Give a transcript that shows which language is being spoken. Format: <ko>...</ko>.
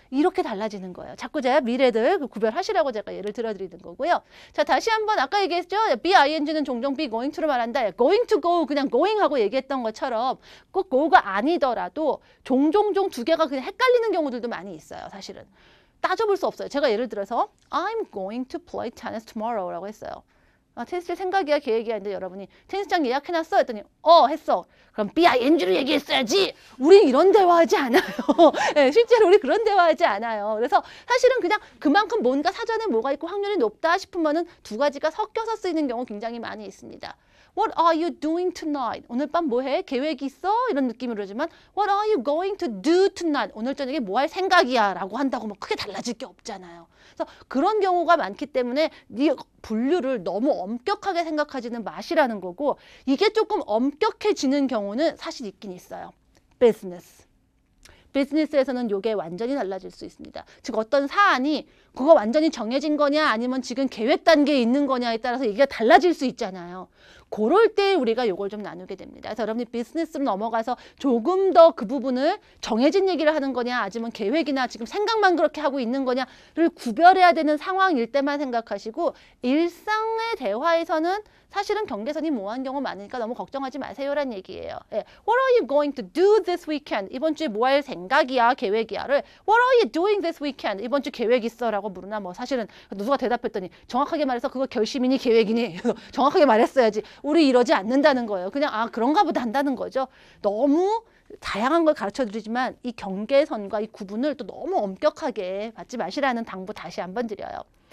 <ko>이렇게 달라지는 거예요. 자꾸 제가 미래들 구별하시라고 제가 예를 들어드리는 거고요. 자, 다시 한번 아까 얘기했죠? be-ing는 종종 be going to로 말한다. going to go 그냥 going 하고 얘기했던 것처럼 꼭 go가 아니더라도 종종 두 개가 그냥 헷갈리는 경우들도 많이 있어요. 사실은. 따져볼 수 없어요. 제가 예를 들어서</ko> <en>I'm going to play tennis tomorrow라고 했어요.</en> <ko>테니스 칠 생각이야, 계획이야. 근데 여러분이 테니스장 예약해놨어? 했더니 했어. 그럼 BING로 얘기했어야지. 우리 이런 대화하지 않아요. 네, 실제로 우리 그런 대화하지 않아요. 그래서 사실은 그냥 그만큼 뭔가 사전에 뭐가 있고 확률이 높다 싶으면은 두 가지가 섞여서 쓰이는 경우 굉장히 많이 있습니다.</ko> <en>What are you doing tonight?</en> <ko>오늘 밤 뭐 해? 계획이 있어? 이런 느낌으로 하지만</ko> <en>What are you going to do tonight?</en> <ko>오늘 저녁에 뭐 할 생각이야? 라고 한다고 뭐 크게 달라질 게 없잖아요. 그래서 그런 경우가 많기 때문에 이 분류를 너무 엄격하게 생각하지는 마시라는 거고 이게 조금 엄격해지는 경우는 사실 있긴 있어요.</ko> <en>Business.</en> <ko>비즈니스에서는 이게 완전히 달라질 수 있습니다. 즉 어떤 사안이 그거 완전히 정해진 거냐 아니면 지금 계획 단계에 있는 거냐에 따라서 얘기가 달라질 수 있잖아요. 그럴 때 우리가 이걸 좀 나누게 됩니다. 그래서 여러분이 비즈니스로 넘어가서 조금 더 그 부분을 정해진 얘기를 하는 거냐 아니면 계획이나 지금 생각만 그렇게 하고 있는 거냐를 구별해야 되는 상황일 때만 생각하시고 일상의 대화에서는 사실은 경계선이 모호한 경우 많으니까 너무 걱정하지 마세요란 얘기예요. 예.</ko> <en>What are you going to do this weekend?</en> <ko>이번 주에 뭐 할 생각이야, 계획이야를</ko> <en>What are you doing this weekend?</en> <ko>이번 주 계획 있어? 라고 물으나 뭐 사실은 누가 대답했더니 정확하게 말해서 그거 결심이니 계획이니 정확하게 말했어야지. 우리 이러지 않는다는 거예요. 그냥 그런가 보다 한다는 거죠. 너무 다양한 걸 가르쳐드리지만 이 경계선과 이 구분을 또 너무 엄격하게 받지 마시라는 당부 다시 한번 드려요.</ko>